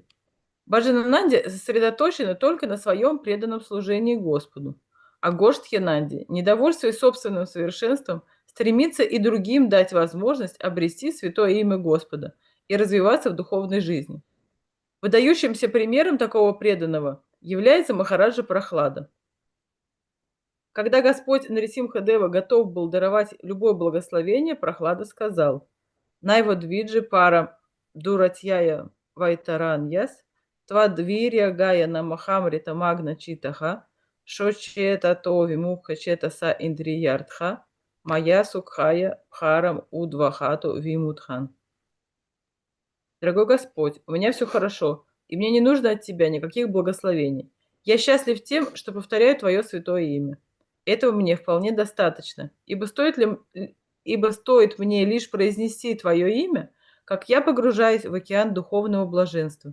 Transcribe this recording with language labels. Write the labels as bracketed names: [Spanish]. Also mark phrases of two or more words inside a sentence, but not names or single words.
[Russian] Баджанананди сосредоточены только на своем преданном служении Господу, а Гоштьянанди, недовольствуясь собственным совершенством, стремится и другим дать возможность обрести святое имя Господа и развиваться в духовной жизни. Выдающимся примером такого преданного является Махараджа Прахлада. Когда Господь Нарисимха-дева готов был даровать любое благословение, Прахлада сказал: [Sanskrit] «नैवोद्विजे पर दुरत्यय वैतरण्यास्, त्वद्वीर्य गायन महामृत मग्न चित्तः, शोचे ततो विमुख चेतस इन्द्रियार्थ, माया सुखाय भरम् उद्वहतो विमूढान्». [Russian] Дорогой Господь, у меня все хорошо, и мне не нужно от Тебя никаких благословений. Я счастлив тем, что повторяю Твое святое имя. Этого мне вполне достаточно, ибо стоит мне лишь произнести Твое имя, как я погружаюсь в океан духовного блаженства.